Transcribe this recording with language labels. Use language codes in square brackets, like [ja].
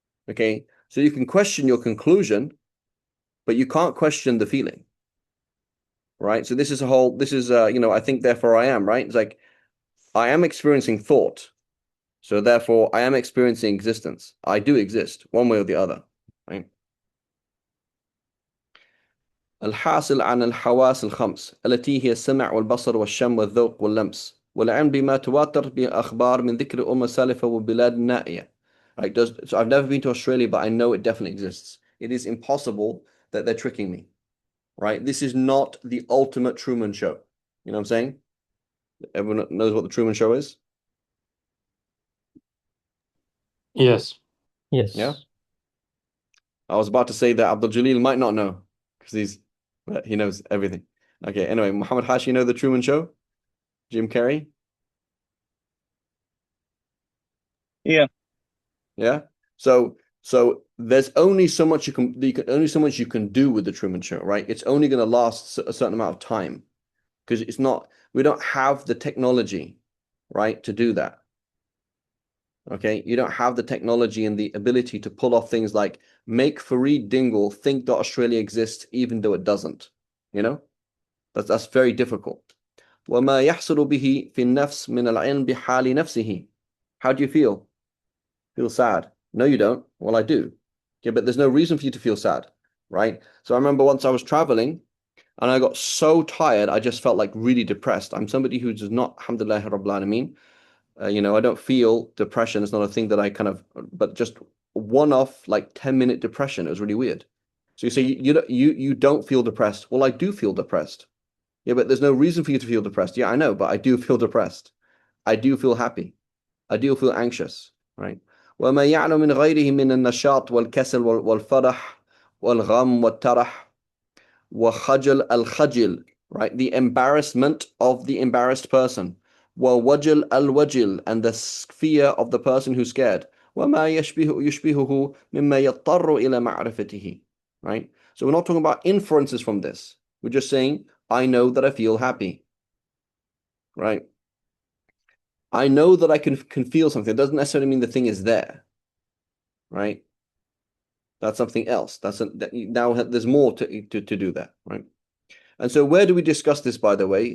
[en] Okay, so you can question your conclusion, but you can't question the feeling. Right? So this is I think therefore I am, right? It's like I am experiencing thought. So therefore I am experiencing existence. I do exist one way or the other, right? [ar] الحاصل عن الحواس الخمس التي هي السمع والبصر والشم والذوق واللمس والعلم بما تواتر بأخبار من ذكر الأمة السالفة والبلاد النائية. [en] Right? So I've never been to Australia, but I know it definitely exists. It is impossible that they're tricking me. Right? This is not the ultimate Truman Show. You know what I'm saying? Everyone knows what the Truman Show is? Yes. Yes. Yeah? I was about to say that Abdul Jalil might not know because he knows everything. Okay, anyway, Muhammad Hashi, you know the Truman Show? Jim Carrey? Yeah. Yeah? So there's only so much you can do with the Truman Show, right? It's only going to last a certain amount of time because we don't have the technology, right, to do that. Okay, you don't have the technology and the ability to pull off things like make Fareed Dingle think that Australia exists even though it doesn't. That's very difficult. [ar] وما يحصل به في النفس من العلم بحال نفسه. [en] How do you feel? Feel sad? No, you don't. Well, I do. Okay, but there's no reason for you to feel sad, right? So I remember once I was traveling and I got so tired, I just felt like really depressed. I'm somebody who does not, alhamdulillah rabbil alameen, I don't feel depression. It's not a thing that I kind of, but just one-off, like 10-minute depression. It was really weird. So you say you don't feel depressed. Well, I do feel depressed. Yeah, but there's no reason for you to feel depressed. Yeah, I know, but I do feel depressed. I do feel happy. I do feel anxious, right? [ar] وما يعلم من غيره من النشاط والكسل والفرح والغم والترح وخجل الخجل, [en] right? The embarrassment of the embarrassed person. [ar] ووجل الوجل, [en] and the fear of the person who's scared. [ar] وما يشبهه مما يضطر إلى معرفته, [en] right? So we're not talking about inferences from this. We're just saying, I know that I feel happy, right? I know that I can feel something. It doesn't necessarily mean the thing is there, right? That's something else. Now there's more to do that, right? And so where do we discuss this, by the way?